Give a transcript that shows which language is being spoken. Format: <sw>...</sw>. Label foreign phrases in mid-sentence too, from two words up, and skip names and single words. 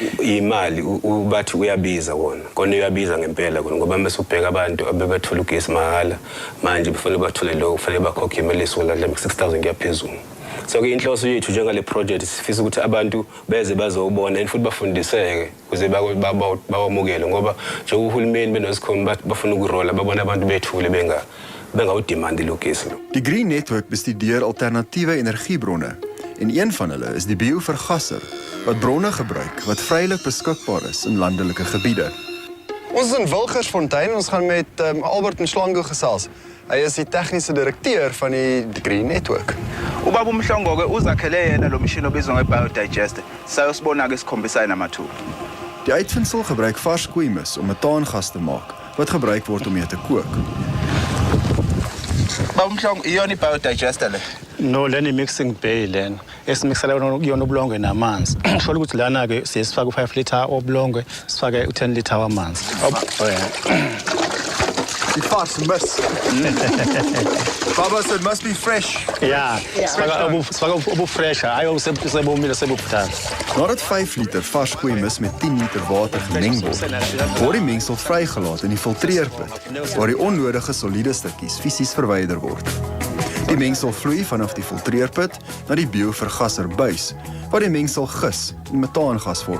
<zu>imali bathi uyabiza wona kona uyabiza ngempela kona ngoba mase ubheka abantu abebethola ugesi mahhala manje kufanele bathole lokho kufanele bakhokhe imali esuka la 6000 kuyaphezulu. So ke inhloso yethu njengale project sifisa ukuthi abantu beze bazobona and futhi bafundiseke ukuze bawamukele ngoba nje uhulumeni benosikhombi bafuna ukurola babona abantu bethule bengawudimandi lo gesi.</zu> <af>Die Green Network bestudeer alternatiewe energiebronne en een van hulle is die biovergasser wat bronne gebruik wat vrylik beskikbaar is in landelike gebiede. Ons is in Wilgersfontein, ons gaan met Albert Mhlongo gesels. Hy is die tegniese direkteur van die Green Network.</af> <zu>Ubaba uMhlongo-ke uzakhele yena lo mshini obizwa nge-biodigester. Sayosibona-ke sikhombisa namathupha.</zu> <af>Die uitvindsel gebruik vars koeimis om metaangas te maak wat gebruik word om mee te kook.</af> <zu>Baba uMhlongo, iyona i-biodigester le? No, leni</zu> <en>mixing bay</en> <zu>lena. Esimixela yona ubulongwe namanzi. Sholo ukuthi lana-ke siyasifaka u5 liter obulongwe, sifake u10 liter wamanzi.</zu> <af>Die vars mis. Baba,</af> <en>so it must be fresh.</en> <af>Ja,</af> <zu>sifaka obu-fresh, hayi obusebomile sebubudala.</zu> <af>Nadat 5 liter vars koeimis met 10 liter water gemeng word die mengsel vrygelaat in die filtreerput, waar die onnodige soliede stukkies fisies verwyder word. Die mengsel vloei vanaf die filtreerput na die biovergasser buis, waar die mengsel gis en metaangas vorm.</af>